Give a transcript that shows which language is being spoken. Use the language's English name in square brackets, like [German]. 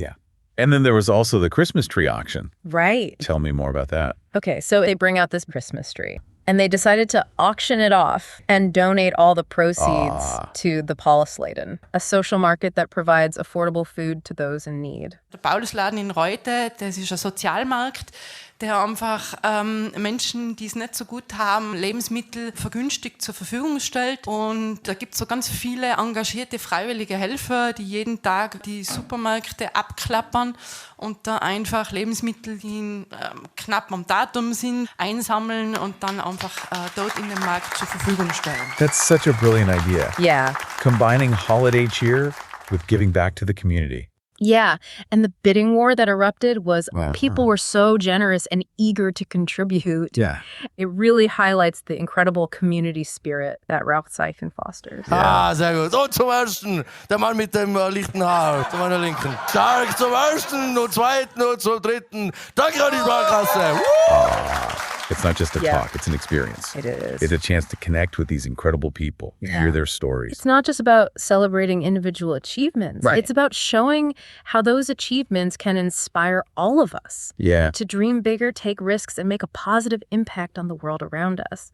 [English] Yeah. And then there was also the Christmas tree auction. Right. Tell me more about that. Okay, so they bring out this Christmas tree. And they decided to auction it off and donate all the proceeds to the Paulusläden, a social market that provides affordable food to those in need. [German] Der Paulusladen in Reutte, das ist ein Sozialmarkt, der einfach Menschen, die es nicht so gut haben, Lebensmittel vergünstigt zur Verfügung stellt. Und da gibt es so ganz viele engagierte freiwillige Helfer, die jeden Tag die Supermärkte abklappern und da einfach Lebensmittel, die knapp am Datum sind, einsammeln und dann einfach dort in den Markt zur Verfügung stellen. [English] That's such a brilliant idea. Yeah. Combining holiday cheer with giving back to the community. Yeah, and the bidding war that erupted was people were so generous and eager to contribute. Yeah. It really highlights the incredible community spirit that Rauchzeichen fosters. [German] Ah, sehr gut. Und zum Ersten, der Mann mit dem lichten Haar, zu meiner Linken. Stark zum Ersten und Zweiten und zum Dritten. Danke an die Sparkasse. [English] It's not just a talk, it's an experience. It is. It's a chance to connect with these incredible people, hear their stories. It's not just about celebrating individual achievements. Right. It's about showing how those achievements can inspire all of us to dream bigger, take risks, and make a positive impact on the world around us.